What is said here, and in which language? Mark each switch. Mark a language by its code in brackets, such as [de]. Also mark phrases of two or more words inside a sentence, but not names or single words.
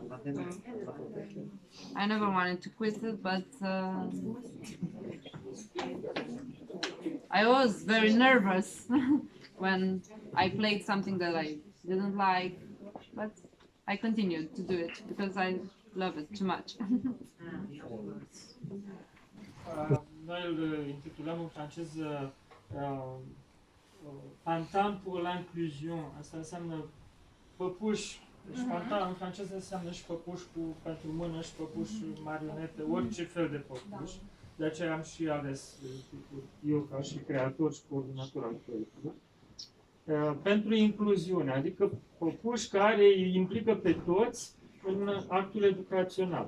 [en] I never wanted to quit it, but I was very nervous when I played something that I didn't like, but I continued to do it because I love it too much. [ro] Noi îl intitulăm în franceză Pantins pour l'inclusion. Asta înseamnă păpuși. Deci Pantins în franceză înseamnă și păpuși pentru mână și păpuși marionete, orice fel de păpuși. De aceea am și ales titlul, eu ca și creator și coordonator al proiectului. Pentru incluziune, adică păpuși care îi implică pe toți în actul educațional.